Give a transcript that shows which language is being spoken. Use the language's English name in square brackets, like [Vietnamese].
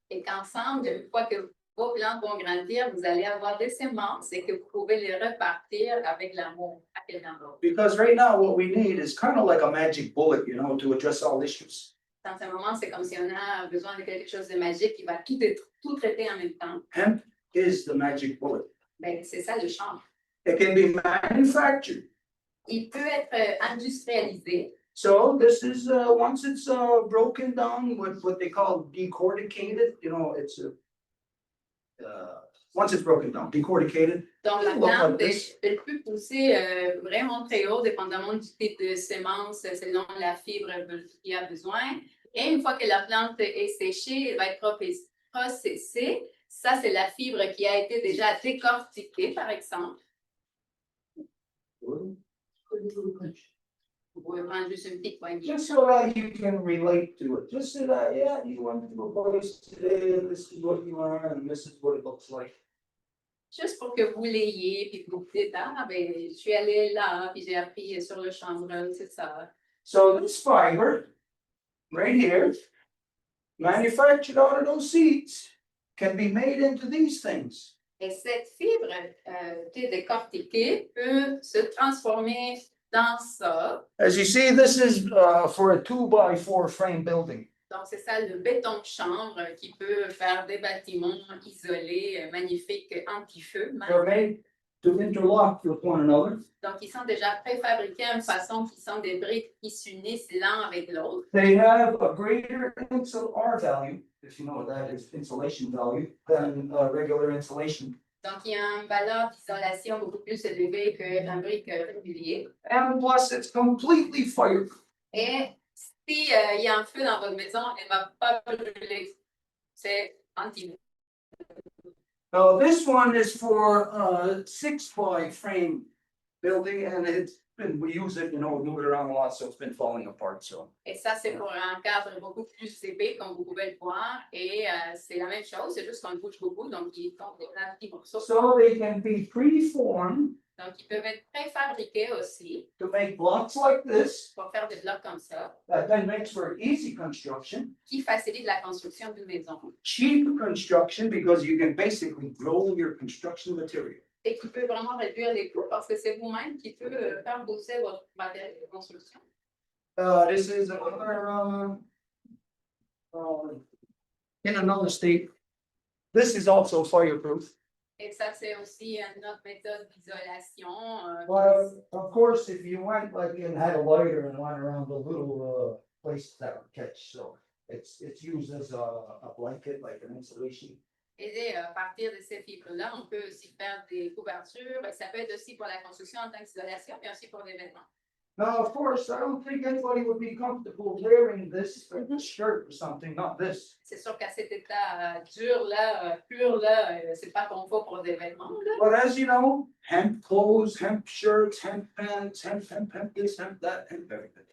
[French] Et qu'ensemble, une fois que vos plantes vont grandir, vous allez avoir des semences et que vous pouvez les repartir avec l'amour à quelqu'un d'autre. [English] Because right now what we need is kind of like a magic bullet, you know, to address all issues. [French] Dans ce moment, c'est comme si on a besoin de quelque chose de magique qui va tout traiter en même temps. [English] Hemp is the magic bullet. [French] Ben, c'est ça le champ. [English] It can be manufactured. [French] Il peut être industrialisé. [English] So this is once it's broken down with what they call decorticated, you know, it's once it's broken down, decorticated. [French] Donc, la [English] Look like [French] plante, [English] this. [French] elle peut pousser vraiment très haut, dépendamment du type de semence, selon la fibre qu'il y a besoin. Et une fois que la plante est séchée, elle va être processée. Ça, c'est la fibre qui a été déjà décortiquée, par exemple. Vous pouvez prendre juste une petite poignée. [English] Just so that you can relate to it. Just so that, yeah, you went to a place today, this is what you are, and this is what it looks like. [French] Juste pour que vous l'ayez, puis que vous dites, ah, ben, je suis allée là, puis j'ai appris sur le chambre, c'est ça. [English] So this fiber, right here, manufactured out of those seeds, can be made into these things. [French] Et cette fibre décortiquée peut se transformer dans ça. [English] As you see, this is for a 2x4 frame building. [French] Donc, c'est ça le béton de chambre qui peut faire des bâtiments isolés, magnifiques, anti-feu. [English] They're made to interlock with one another. [French] Donc, ils sont déjà préfabriqués d'une façon qu'ils sont des briques qui s'unissent l'un avec l'autre. [English] They have a greater R value, if you know what that is, insulation value, than regular insulation. [French] Donc, il y a une valeur d'isolation beaucoup plus élevée qu'un brique régulier. [English] And plus, it's completely fireproof. [French] Et si il y a un feu dans votre maison, elle ne va pas brûler. C'est anti-feu. [English] Now, this one is for a 6x frame building, and we use it, you know, we move it around a lot, so it's been falling apart, so. [French] Et ça, c'est pour un cadre beaucoup plus épais, comme vous pouvez le voir. Et c'est la même chose, c'est juste qu'on le bouge beaucoup, donc il tombe des petits morceaux. [English] So they can be preformed [French] Donc, ils peuvent être préfabriqués aussi [English] to make blocks like this, [French] pour faire des blocs comme ça, [English] that then makes for easy construction, [French] qui facilitent la construction d'une maison. [English] cheap construction, because you can basically grow your construction material. [French] Et qui peut vraiment réduire les coûts parce que c'est vous-même qui peut faire bosser votre matériel de construction. [English] This is another, in another state. This is also fireproof. [French] Et ça, c'est aussi une autre méthode d'isolation. [English] Well, of course, if you went like and had a lighter and went around the little places that would catch, so it's used as a blanket, like an insulation. [French] Et à partir de ces fibres-là, on peut aussi faire des couvertures. Ça peut être aussi pour la construction en tant qu'isolation, mais aussi pour les vêtements. [English] Now, of course, I don't think anybody would be comfortable wearing this shirt or something, not this. [French] C'est sûr qu'à cet état dur là, pur là, c'est pas confort pour des vêtements. Là. [English] But as you know, hemp clothes, hemp shirts, hemp pants, hemp this, hemp that, hemp everything.